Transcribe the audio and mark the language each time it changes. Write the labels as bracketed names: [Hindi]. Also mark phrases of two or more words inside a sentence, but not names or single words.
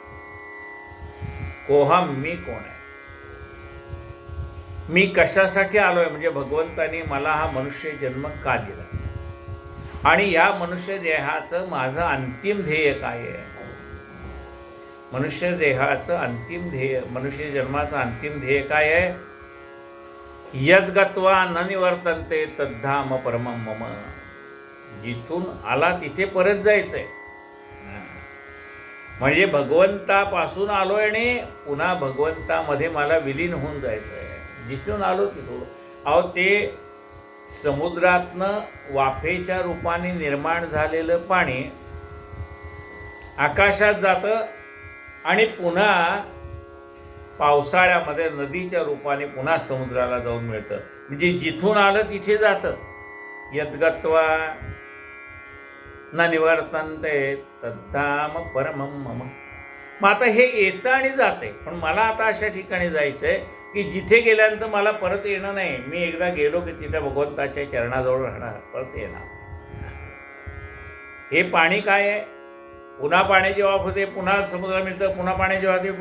[Marathi] कोहम मी कोण आहे, मी कशासाठी आलोय, म्हणजे भगवंताने मला हा मनुष्य जन्म का दिला, आणि या मनुष्य देहाचं माझं अंतिम ध्येय काय आहे. मनुष्य देहाचं अंतिम ध्येय, मनुष्य जन्माचं अंतिम ध्येय काय आहे. [Sanskrit] यद्गत्वा न निवर्तन्ते तद्धाम परमं मम. [Marathi] जिथून आला तिथे परत जायचंय. म्हणजे भगवंतापासून आलोय आणि पुन्हा भगवंतामध्ये मला विलीन होऊन जायचं आहे. जिथून आलो तिथून. अहो ते समुद्रातनं वाफेच्या रूपाने निर्माण झालेलं पाणी आकाशात जातं आणि पुन्हा पावसाळ्यामध्ये नदीच्या रूपाने पुन्हा समुद्राला जाऊन मिळतं. म्हणजे जिथून आलं तिथे जातं. [Sanskrit] यद्गत्वा न निवर्तन्ते तद्धाम परमं मम. [Marathi] मग आता हे येतं आणि जाते, पण मला आता अशा ठिकाणी जायचं आहे की जिथे गेल्यानंतर मला परत येणं नाही. मी एकदा गेलो की तिथे भगवंताच्या चरणाजवळ राहणार, परत येणार. हे पाणी काय आहे, पुन्हा पाण्याची वाफ होते, पुन्हा समुद्राला मिळतं, पुन्हा पाण्याची वाफ होते.